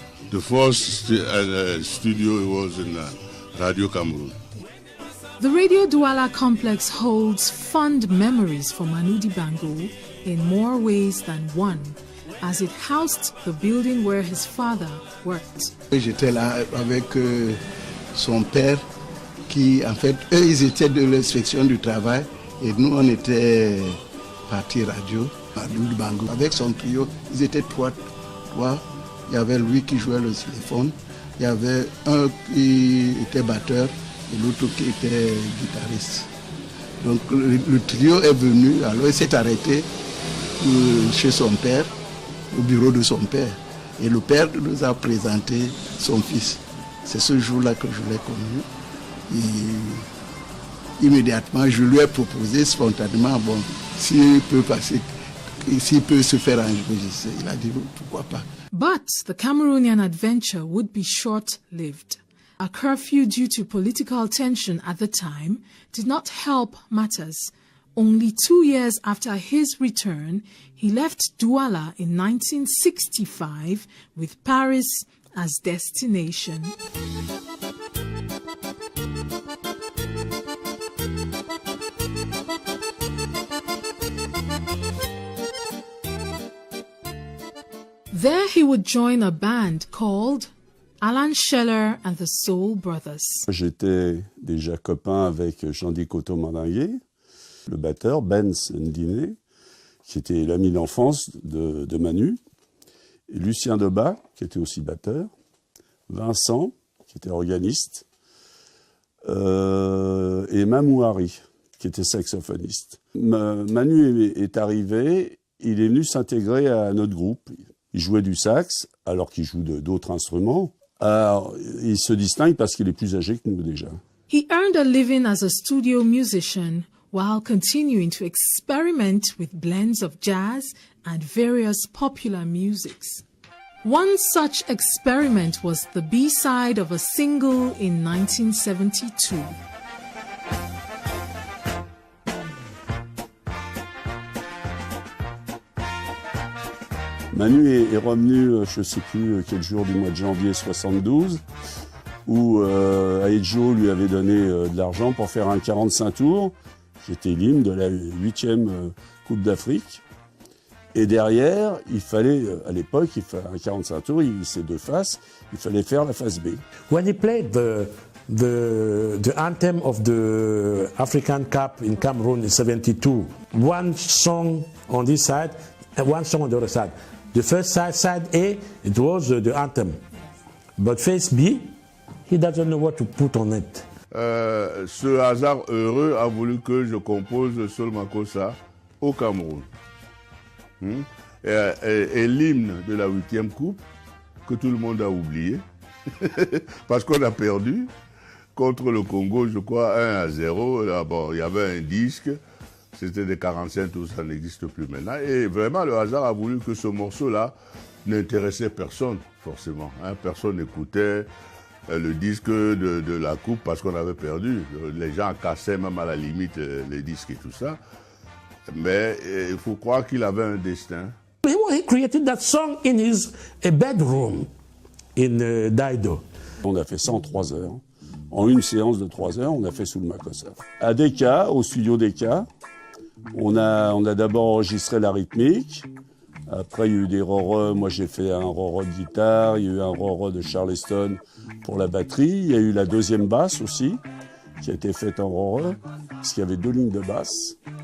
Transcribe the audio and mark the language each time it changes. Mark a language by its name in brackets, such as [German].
[English] The first studio was in Radio Cameroon. The Radio Douala complex holds fond memories for Manu Dibango in more ways than one, as it housed the building where his father worked. [French] J'étais là avec son père qui, en fait, eux, ils étaient de l'inspection du travail et nous, on était partie radio. Manu Dibango. Avec son trio, ils étaient trois. Il y avait lui qui jouait le xylophone, il y avait un qui était batteur et l'autre qui était guitariste. Donc le trio est venu, alors il s'est arrêté chez son père, au bureau de son père. Et le père nous a présenté son fils. C'est ce jour-là que je l'ai connu. Et immédiatement, je lui ai proposé spontanément, bon, s'il peut passer, s'il peut se faire enregistrer. Il a dit pourquoi pas. [English] But the Cameroonian adventure would be short-lived. A curfew due to political tension at the time did not help matters. Only 2 years after his return, he left Douala in 1965 with Paris as destination. There he would join a band called Alan Scheller and the Soul Brothers. [French] J'étais déjà copain avec Jean-Di Coteau-Mandinguet, le batteur, Benz Ndine, qui était l'ami d'enfance de Manu, et Lucien Debat, qui était aussi batteur, Vincent, qui était organiste, et Mamouari, qui était saxophoniste. Manu est arrivé, il est venu s'intégrer à notre groupe. Il jouait du sax, alors qu'il joue d'autres instruments. Alors, il se distingue parce qu'il est plus âgé que nous déjà. [English] He earned a living as a studio musician while continuing to experiment with blends of jazz and various popular musics. One such experiment was the B-side of a single in 1972. [French] Manu est revenu, je ne sais plus quel jour du mois de janvier 72, où Aïdjo lui avait donné de l'argent pour faire un 45 tours, qui était l'hymne de la 8e Coupe d'Afrique. Et derrière, il fallait, à l'époque, il fallait un 45 tours, c'est deux faces, il fallait faire la face B. [English] When he played the anthem of the African Cup in Cameroon in 72, one song on this side and one song on the other side. The first side A, it was the anthem. But face B, he doesn't know what to put on it. [French] ce hasard heureux a voulu que je compose Soul Makossa au Cameroun. Et l'hymne de la 8e coupe, que tout le monde a oublié, parce qu'on a perdu contre le Congo, je crois, 1-0. Là, bon, il y avait un disque, c'était des 45 tours, ça n'existe plus maintenant. Et vraiment, le hasard a voulu que ce morceau-là n'intéressait personne, forcément. Personne n'écoutait le disque de la coupe parce qu'on avait perdu. Les gens cassaient même à la limite les disques et tout ça. Mais il faut croire qu'il avait un destin. He created that song in his bedroom in Dido. On a fait ça en 3 heures. En une séance de 3 heures, on a fait Soul Makossa. À Decca, au studio Decca, on a d'abord enregistré la rythmique. Après, il y a eu des roreux. Moi, j'ai fait un roreux de guitare. Il y a eu un roreux de Charleston pour la batterie. Il y a eu la 2e basse aussi, qui a été faite en roreux, parce qu'il y avait 2 lignes de basse.